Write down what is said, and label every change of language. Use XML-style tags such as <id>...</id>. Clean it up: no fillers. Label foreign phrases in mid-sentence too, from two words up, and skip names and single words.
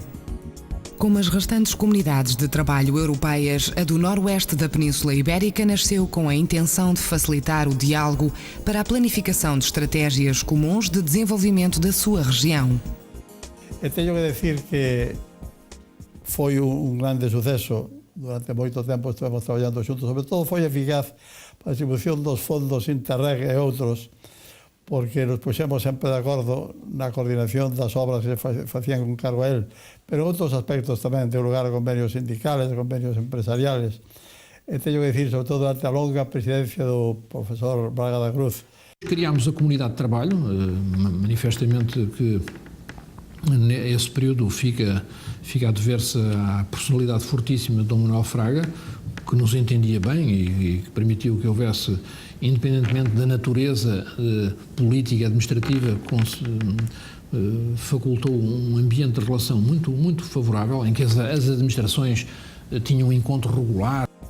<pt>Como as restantes comunidades de trabalho europeias, a do noroeste da Península Ibérica nasceu com a intenção de facilitar o diálogo para a planificação de estratégias comuns de desenvolvimento da sua região. Eu tenho que dizer que foi grande sucesso.</pt> <gl>Durante moito tempo estivemos traballando xuntos, sobre todo foi eficaz para a distribución dos fondos Interreg e outros, porque nos puxemos sempre de acordo na coordinación das obras que facían con cargo a él, pero outros aspectos tamén, deu lugar a convenios sindicales, convenios empresariales. E teño que dicir, sobre todo durante a longa presidencia do profesor Braga da Cruz.</gl> <pt>Criámos a comunidade de trabalho, manifestamente que nesse período fica a dever-se à personalidade fortíssima de Dom Manuel Fraga, que nos entendia bem e que permitiu que houvesse, independentemente da natureza política e administrativa, facultou um ambiente de relação muito favorável, em que as administrações tinham um encontro regular.</pt>